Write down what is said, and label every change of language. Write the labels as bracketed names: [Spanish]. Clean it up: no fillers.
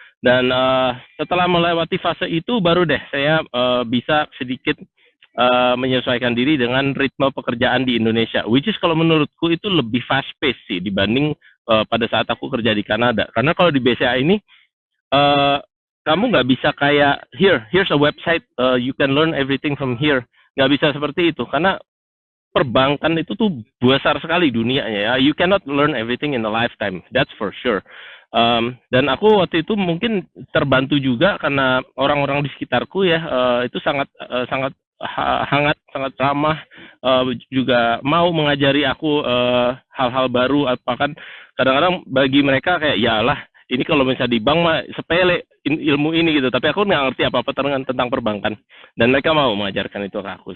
[Indonesian] Dan setelah melewati fase itu baru deh saya bisa sedikit menyesuaikan diri dengan ritme pekerjaan di Indonesia, [English] which is [Indonesian] kalau menurutku itu lebih fast pace sih dibanding pada saat aku kerja di Kanada. Karena kalau di BCA ini kamu nggak bisa kayak [English] here's a website, you can learn everything from here. [Indonesian] Nggak bisa seperti itu, karena perbankan itu tuh besar sekali dunianya ya. [English] You cannot learn everything in a lifetime, that's for sure. [Indonesian] Dan aku waktu itu mungkin terbantu juga karena orang-orang di sekitarku ya, itu sangat hangat, sangat ramah, juga mau mengajari aku hal-hal baru. Bahkan kadang-kadang bagi mereka kayak yalah, ini kalau misalnya di bank mah sepele ilmu ini gitu, tapi aku nggak ngerti apa-apa tentang perbankan, dan mereka mau mengajarkan itu ke aku.